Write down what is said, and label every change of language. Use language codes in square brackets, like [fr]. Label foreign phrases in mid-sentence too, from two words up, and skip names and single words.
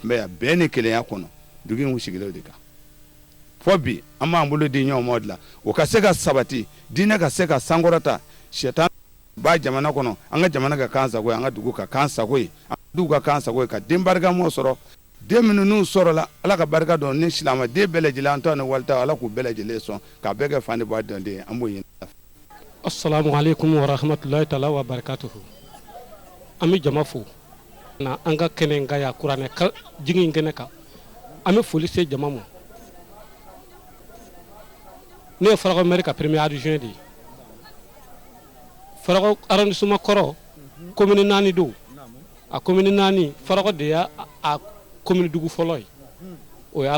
[bm] tun bɛ yan bɛn ni kelenya kɔnɔ dugu in sigilen o de kan fɔ bi an b'an bolo di ɲɔgɔn ma o de la o ka se ka sabati diinɛ ka se ka sankɔrɔta sɛtan ba jamana kɔnɔ an ka jamana ka kan sago ye an ka dugu ka kan sago ye an ka dugu ka kan sago ye ka den barikamaw sɔrɔ den minnu n'u sɔrɔla ala ka barika dɔn ni silamɛ den bɛɛ lajɛlen an ta ni walita ala k'u bɛɛ lajɛlen sɔn k'a bɛɛ kɛ fan de b'a dɔn den an b'o ɲini. [ar] السلام عليكم ورحمة الله تعالى وبركاته. [bm] An bɛ jama fo na an ka kɛnɛ ka ya kuranɛ jigin kɛnɛ kan an bɛ foli se jama ma ne ye Farakɔ maire ka [fr] premier adjoint [bm] de ye Farakɔ arrondissement kɔrɔ commune 4 don a commune 4 Farakɔ de y'a commune dugu fɔlɔ ye o ye